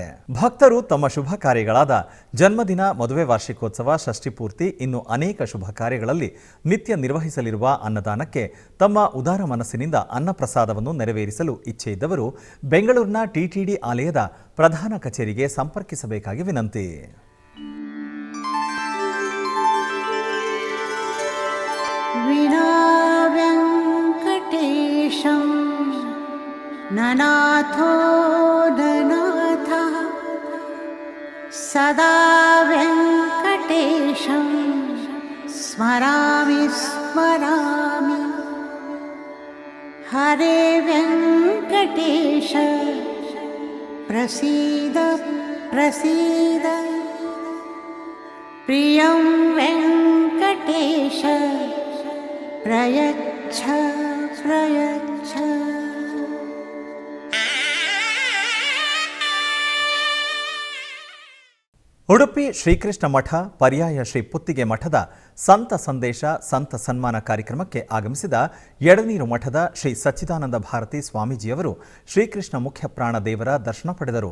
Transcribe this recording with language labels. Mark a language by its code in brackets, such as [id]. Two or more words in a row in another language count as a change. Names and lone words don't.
[kn] ಭಕ್ತರು ತಮ್ಮ ಶುಭ ಕಾರ್ಯಗಳಾದ ಜನ್ಮದಿನ, ಮದುವೆ ವಾರ್ಷಿಕೋತ್ಸವ, ಷಷ್ಠಿ ಪೂರ್ತಿ, ಇನ್ನು ಅನೇಕ ಶುಭ ಕಾರ್ಯಗಳಲ್ಲಿ ನಿತ್ಯ ನಿರ್ವಹಿಸಲಿರುವ ಅನ್ನದಾನಕ್ಕೆ ತಮ್ಮ ಉದಾರ ಮನಸ್ಸಿನಿಂದ ಅನ್ನ ಪ್ರಸಾದವನ್ನು ನೆರವೇರಿಸಲು ಇಚ್ಛೆ ಇದ್ದವರು ಬೆಂಗಳೂರಿನ ಟಿಟಿಡಿ ಆಲಯದ ಪ್ರಧಾನ ಕಚೇರಿಗೆ ಸಂಪರ್ಕಿಸಬೇಕಾಗಿ ವಿನಂತಿ. [sa] ननाथो ननाथः सदा वेङ्कटेशं स्मरामि स्मरामि. हरे वेङ्कटेश प्रसीद प्रसीद. प्रियं वेङ्कटेश प्रयच्छ प्रयच्छ [kn] ಉಡುಪಿ ಶ್ರೀಕೃಷ್ಣ ಮಠ ಪರ್ಯಾಯ ಶ್ರೀ ಪುತ್ತಿಗೆ ಮಠದ ಸಂತ ಸಂದೇಶ ಸಂತ ಸನ್ಮಾನ ಕಾರ್ಯಕ್ರಮಕ್ಕೆ ಆಗಮಿಸಿದ ಎಡನೀರು ಮಠದ ಶ್ರೀ ಸಚ್ಚಿದಾನಂದ ಭಾರತಿ ಸ್ವಾಮೀಜಿಯವರು ಶ್ರೀಕೃಷ್ಣ ಮುಖ್ಯ ಪ್ರಾಣ ದೇವರ ದರ್ಶನ ಪಡೆದರು.